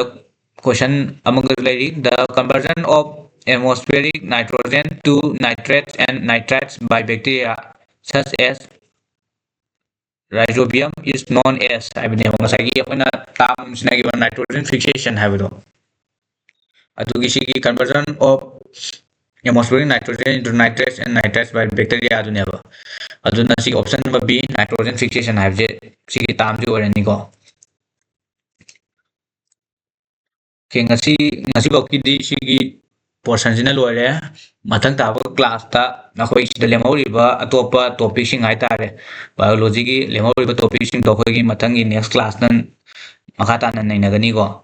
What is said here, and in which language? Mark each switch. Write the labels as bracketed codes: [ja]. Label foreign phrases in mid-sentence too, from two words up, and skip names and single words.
[en] question among the conversion of atmospheric nitrogen to nitrates and nitrites by bacteria such as rhizobium is known as [mni] ꯍꯥꯏꯕꯅꯦꯕ ꯉꯁꯥꯏꯒꯤ ꯑꯩꯈꯣꯏꯅ ꯇꯥꯝ ꯁꯤꯟꯅꯈꯤꯕ [en] nitrogen fixation [mni] ꯍꯥꯏꯕꯗꯣ ꯑꯗꯨꯒꯤ ꯁꯤꯒꯤ [en] conversion of atmospheric nitrogen into nitrates and nitrites by bacteria [mni] ꯑꯗꯨꯅꯦꯕ ꯑꯗꯨꯅ ꯁꯤꯒꯤ [en] option number B nitrogen fixation [mni] ꯍꯥꯏꯕꯁꯦ ꯁꯤꯒꯤ ꯇꯥꯝꯁꯤ ꯑꯣꯏꯔꯅꯤꯀꯣ ꯉꯁꯤꯐꯥꯎꯒꯤꯗꯤ ꯁꯤꯒꯤ ꯄꯣꯔꯁꯟꯁꯤꯅ ꯂꯣꯏꯔꯦ ꯃꯊꯪ ꯇꯥꯕ ꯀ꯭ꯂꯥꯁꯇ ꯑꯩꯈꯣꯏ ꯁꯤꯗ ꯂꯦꯝꯍꯧꯔꯤꯕ ꯑꯇꯣꯞꯄ ꯇꯣꯄꯤꯛꯁꯤꯡ ꯍꯥꯏꯇꯥꯔꯦ ꯕꯥꯏꯑꯣꯂꯣꯖꯤꯒꯤ ꯂꯦꯝꯍꯧꯔꯤꯕ ꯇꯣꯄꯤꯛꯁꯤꯡꯗꯣ ꯑꯩꯈꯣꯏꯒꯤ ꯃꯊꯪꯒꯤ [en] next class [mni] ꯃꯈꯥ ꯇꯥꯅ ꯅꯩꯅꯒꯅꯤꯀꯣ